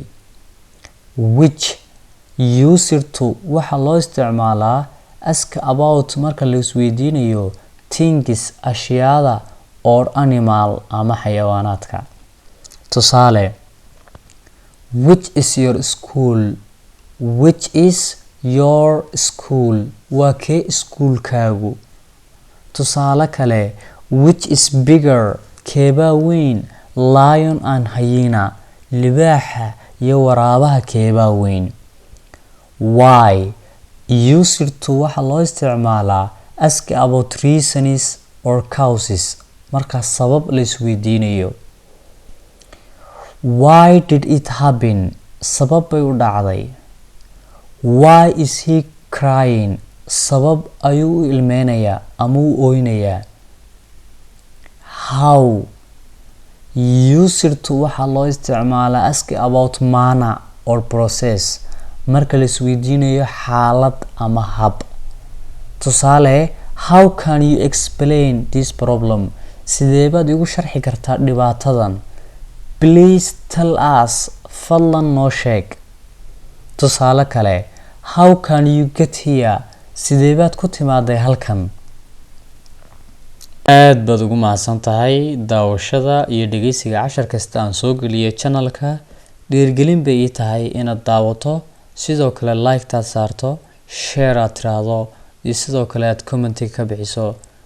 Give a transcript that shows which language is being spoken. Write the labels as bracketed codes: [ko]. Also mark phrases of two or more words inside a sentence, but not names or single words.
[en] which used to [so] waxa loo isticmaalaa [en] ask about [so] marka la isweydiinayo things ashyaada [en] or animal [so] ama xayawaanaadka. [en] tusaale which is your school? which is your school? [so] waa kee iskuulkaagu? tusaale kale [en] which is bigger? [so] keebaa weyn? [en] lion and hyena [so] libaaxa iyo waraabaha keebaa weyn? [en] why used to [so] waxa loo isticmaalaa [en] ask about reasons or causes [so] marka sabab la isweydiinayo. [en] why did it happen? [so] sabab bay u dhacday. [en] why is he crying? [so] sabab ayuu u ilmeynayaa ama u ooynayaa. [en] how used to [so] waxa loo isticmaalaa [en] ask about manner or process [so] marka la isweydiinayo xaalad ama hab. [en] tusaale how can you explain this problem? [so] sidee baad igu sharxi kartaa dhibaatadan? [en] please tell us [so] fadlan noo sheeg. tusaale kale [en] how can you get here? [so] sidee baad ku timaaday halkan? aad baad ugu mahadsan tahay daawashada iyo dhegeysiga cashar kasta aan soo geliyo channelka. dhiirgelin bay ii tahay inaad daawato, sidoo kale like taad saarto, share aad tiraahdo iyo sidoo kale aad comment ka bixiso.